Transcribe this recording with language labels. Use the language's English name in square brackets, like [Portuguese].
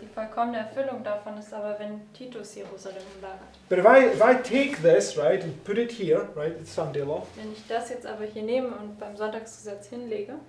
[German] Die vollkommene Erfüllung davon ist aber, wenn Titus Jerusalem umlagert. [English] But if I take this, right, and put it here, right, the Sunday law, [German] Wenn ich das jetzt aber hier nehme und beim Sonntagsgesetz hinlege,